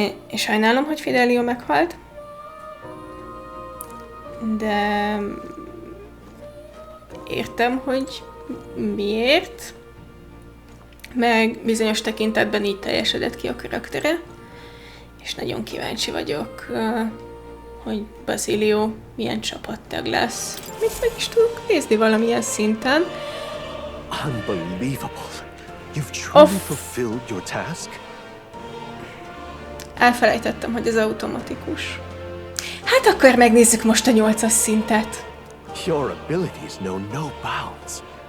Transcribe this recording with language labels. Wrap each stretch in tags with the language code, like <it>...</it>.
<hu>És sajnálom, hogy Fidelio meghalt, de értem, hogy miért, meg bizonyos tekintetben így teljesedett ki a karaktere, és nagyon kíváncsi vagyok, hogy Basilio milyen csapattag lesz. Mit meg is tudok nézni valamilyen szinten.</hu> <en>Unbelievable. You've truly fulfilled your task?</en> <hu>Elfelejtettem, hogy ez automatikus. Hát akkor megnézzük most a 8-as szintet.</hu> <en>Your abilities know no bounds.</en>